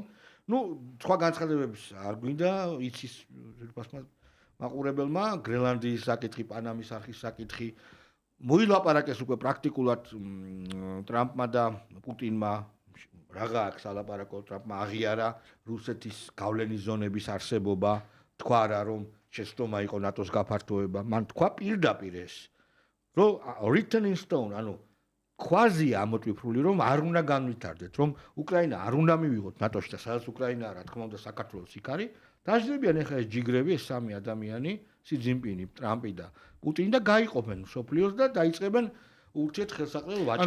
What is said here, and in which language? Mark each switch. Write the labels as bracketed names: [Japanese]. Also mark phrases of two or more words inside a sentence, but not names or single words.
[Georgian] ნუ სხვა განცხადებებს არ გვინდა, იცის ძვირფასმა მაყურებელმა, გრენლანდიის საკითხი, პანამის არხის საკითხი მოილაპარაკეს უკვე პრაქტიკულად ტრამპმა და პუტინმა რაღა აქვს ალაპარაკო, ტრამპმა აღიარა რუსეთის გავლენის ზონების არსებობა, თქვა რა რომ შეცდომა იყო ნატოს გაფართოება, მან თქვა პირდაპირ ეს, რომ [English] written in stone, [Georgian] ანუ ქვაზია ამოტვიფრული, რომ არ უნდა განვითარდეთ, რომ უკრაინა არ უნდა მივიღოთ ნატოში და სადაც უკრაინა რა თქმა უნდა საქართველოს იქ არის, დაждდებიან ახლა ეს ჯიგრები, ეს სამი ადამიანი, სი ძინპინი, ტრამპი და პუტინი და გაიყოფენ სოფლიოს და დაიწყებენ ურთიერთ ხელსაყრელ ვაჭრობას.